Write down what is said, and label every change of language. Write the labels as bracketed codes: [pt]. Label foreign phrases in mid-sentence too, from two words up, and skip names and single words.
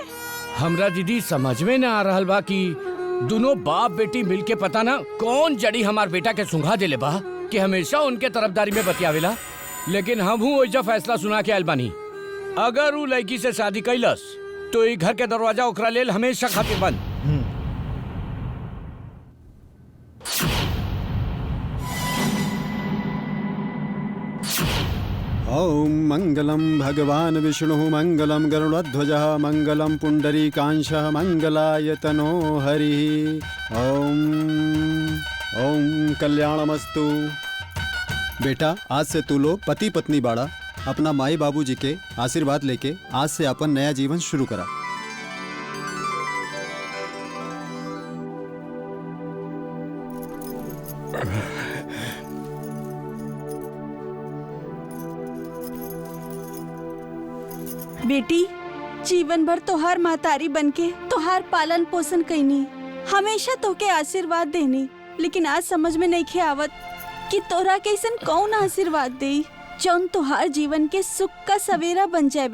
[bho] हमरा दीदी समझ में ना आ रहल बा कि दोनों बाप बेटी मिलके पता ना कौन जड़ी हमार बेटा के सुंघा देले बा कि हमेशा उनके तरफदारी में बतियावेला। लेकिन हम हूँ वैसा फैसला सुना के आयल बानी, अगर वो लड़की से शादी कैलस तो ये घर के दरवाजा ओकरा लेल हमेशा खातिर बंद। [sa] ओम मंगलम भगवान विष्णु मंगलम गरुड़ध्वजः मंगलम पुंडरीकांशः मंगलाय तनो हरि। ओम ओम कल्याणमस्तु। [bho] बेटा आज से तू लोग पति पत्नी बाड़ा, अपना माई बाबूजी के आशीर्वाद लेके आज से अपन नया जीवन शुरू करा। बेटी जीवन भर तोहार महतारी बनके तोहार पालन पोषण कैनी, हमेशा तोके आशीर्वाद देनी, लेकिन आज समझ में नहीं खे आवत कि तोरा कैसन कौन आशीर्वाद दे जौन तोहार जीवन के सुख का सवेरा बन जाए।